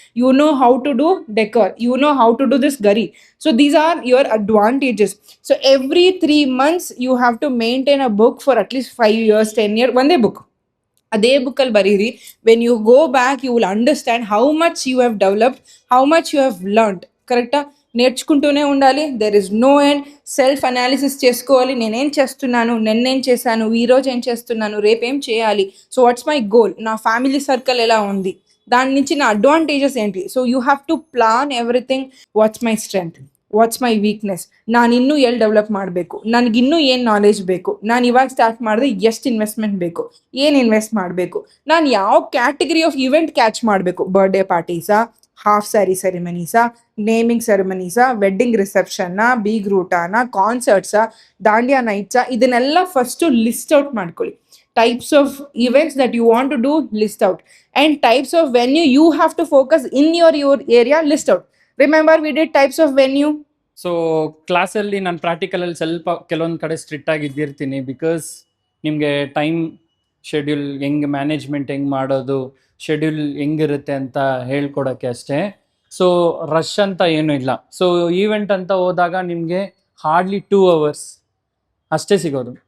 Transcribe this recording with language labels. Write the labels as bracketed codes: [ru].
[en] You know how to do decor, you know how to do this ಗರಿ. So these are your advantages. So every 3 months you have to maintain a book for at least 5 years 10 years. [kn] ಒಂದೇ book, ಅದೇ ಬುಕ್ಕಲ್ಲಿ ಬರೀರಿ. [en] When you go back you will understand how much you have developed, how much you have learned. [te] కరెక్టా? నేర్చుకుంటూనే ఉండాలి. [en] There is no end. [te] Self analysis చేసుకోవాలి. నేనేం చేస్తున్నాను, నిన్నేం చేశాను, ఈరోజు ఏం చేస్తున్నాను, రేపేం చేయాలి, [en] so what's my goal, [te] నా ఫ్యామిలీ సర్కిల్ ఎలా ఉంది, దాని నుంచి నా అడ్వాంటేజెస్ ఏంటి. [en] So you have to plan everything. What's my strength, what's my weakness, [kn] ನಾನು ಇನ್ನೂ ಎಲ್ಲಿ ಡೆವಲಪ್ ಮಾಡಬೇಕು, ನನಗಿನ್ನೂ ಏನು ನಾಲೆಜ್ ಬೇಕು, ನಾನು ಇವಾಗ ಸ್ಟಾರ್ಟ್ ಮಾಡಿದ್ರೆ ಎಷ್ಟು ಇನ್ವೆಸ್ಟ್ಮೆಂಟ್ ಬೇಕು, ಏನು ಇನ್ವೆಸ್ಟ್ ಮಾಡಬೇಕು, ನಾನು ಯಾವ ಕ್ಯಾಟಗರಿ ಆಫ್ ಇವೆಂಟ್ ಕ್ಯಾಚ್ ಮಾಡಬೇಕು, birthday ಪಾರ್ಟೀಸಾ, half sari ಸೆರೆಮನೀಸಾ, naming ಸೆರೆಮನೀಸಾ, wedding ರಿಸೆಪ್ಷನ್ನಾ, ಬೀಗ್ ರೂಟಾನಾ, ಕಾನ್ಸರ್ಟ್ಸಾ, dandiya ನೈಟ್ಸಾ, ಇದನ್ನೆಲ್ಲ ಫಸ್ಟು ಲಿಸ್ಟ್ ಔಟ್ ಮಾಡ್ಕೊಳ್ಳಿ. [en] types of events that you want to do, list out, and types of venue you have to focus in your area, list out. Remember we did types of venue. [kn] So ಕ್ಲಾಸಲ್ಲಿ ನಾನು ಪ್ರಾಕ್ಟಿಕಲಲ್ಲಿ ಸ್ವಲ್ಪ ಕೆಲವೊಂದು ಕಡೆ strict ಆಗಿದ್ದಿರ್ತೀನಿ, because ನಿಮಗೆ time schedule ಹೆಂಗೆ management ಹೆಂಗೆ ಮಾಡೋದು, schedule ಹೆಂಗಿರುತ್ತೆ ಅಂತ ಹೇಳ್ಕೊಡೋಕ್ಕೆ ಅಷ್ಟೇ. ಸೊ ರಶ್ ಅಂತ ಏನೂ ಇಲ್ಲ. ಸೊ ಈವೆಂಟ್ ಅಂತ ಹೋದಾಗ ನಿಮಗೆ ಹಾರ್ಡ್ಲಿ 2 hours ಅಷ್ಟೇ ಸಿಗೋದು.